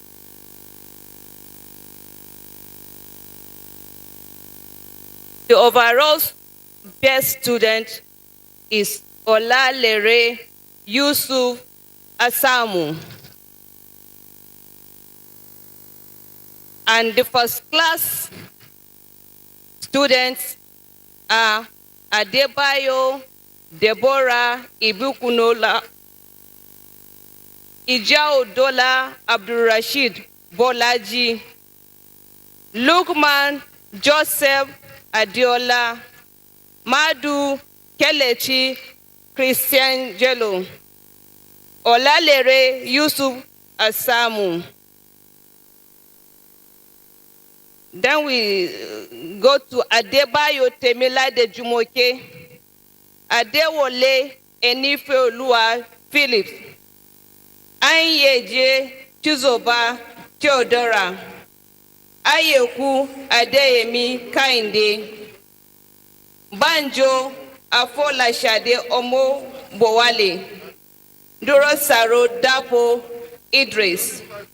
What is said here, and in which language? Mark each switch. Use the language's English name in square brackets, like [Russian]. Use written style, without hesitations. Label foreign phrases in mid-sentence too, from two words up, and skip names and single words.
[English] The overall best student is Olalere Yusuf Asamu. And the first class students are Adebayo Deborah Ibukunola, Ijaodola Abdulrashid Bolaji, Lukman Joseph Adiola, Madu Kelechi Christian Jello, Olalere Yusuf Asamu. Then we go to Adebayo Temilade Jumoke, Adewole Enifeoluwa Phillips, Anyeje Chizoba Theodora, Ayeku Adeyemi Kainde, Banjo Afolashade Omo Bowale, Dorosaro Dapo Idris,